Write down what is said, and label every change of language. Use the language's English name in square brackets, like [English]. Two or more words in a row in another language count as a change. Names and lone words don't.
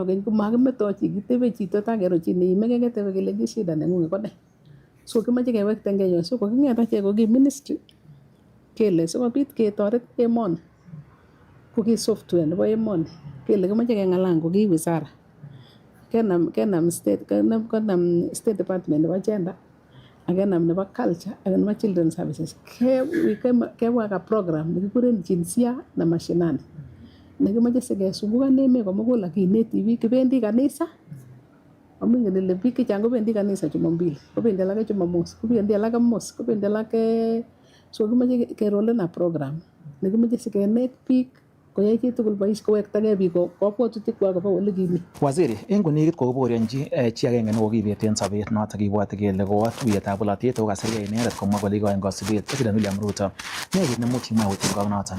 [Kalenjin] keny komakimeto chi kitebe chito takero chi neimeke ketebe kele shida nengung ko ne so kimache kewekten so kokingeta che koki ministry kele sikobit ketoret emoni koki software nebo emoni kele kimache keng'alal koki wizara kenam [English] State Department [Kalenjin] nebo gender akenam nebo culture ak nebo [English] children services [Kalenjin] keweka program nekikuren [Swahili] jinsia na mashinani [Kalenjin] nekimache sikesungukan emet komugul akineti biik kibendi kanisa amingen ile biik chechang kobendi kanisa Jumapili kobendi alake Jumamos kobendi alake Mos kobendi alake So kimache kerolen a program nekimache sikenet biik koyai chitugul bois kowektagei biik kabwatutik koba ole kimi. Waziri, eng konekit kokoborionji chi agenge nekokibet en sobet notok kibwoti kele kowo tuiyetab bolotet kokasirgei inendet komwa kole ikoin kosibet President William Ruto. Ne kit nemuch imwa kotinygei noton?